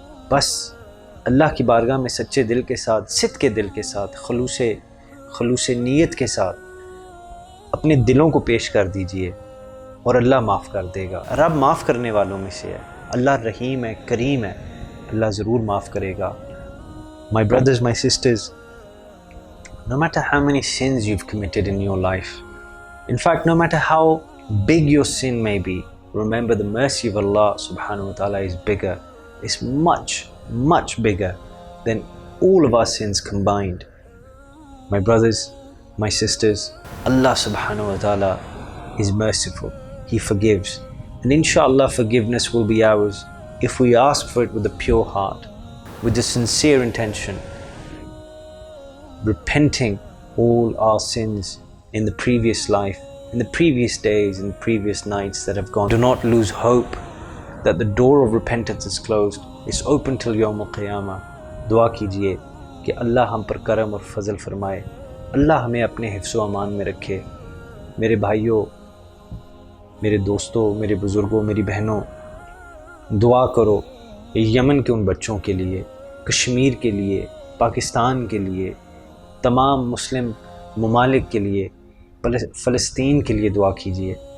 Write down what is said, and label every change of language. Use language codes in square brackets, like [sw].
[ur] بس اللہ کی بارگاہ میں سچے دل کے ساتھ، صدق کے دل کے ساتھ، خلوص نیت کے ساتھ اپنے دلوں کو پیش کر دیجئے اور اللہ معاف کر دے گا. رب معاف کرنے والوں میں سے ہے. اللہ رحیم ہے، کریم ہے، اللہ ضرور معاف کرے گا. [en] My brothers, my sisters, no matter how many sins you've committed in your life, in fact, no matter how big your sin may be, remember the mercy of Allah subhanahu wa ta'ala is bigger. It's much, much bigger than all of our sins combined. My brothers, my sisters, Allah subhanahu wa ta'ala is merciful. He forgives. And inshallah forgiveness will be ours if we ask for it with a pure heart, with the sincere intention, repenting all our sins in the previous life, in the previous days, in the previous nights that have gone. Do not lose hope that the door of repentance is closed. It's open till Yawm al-Qiyamah. [ur] دعا کیجئے کہ اللہ ہم پر کرم اور فضل فرمائے، اللہ ہمیں اپنے حفظ و امان میں رکھے. میرے بھائیوں، میرے دوستوں، میرے بزرگوں، میری بہنوں، دعا کرو یمن کے ان بچوں کے لیے، کشمیر کے لیے، پاکستان کے لیے، تمام مسلم ممالک کے لیے، فلسطین کے لیے دعا کیجئے.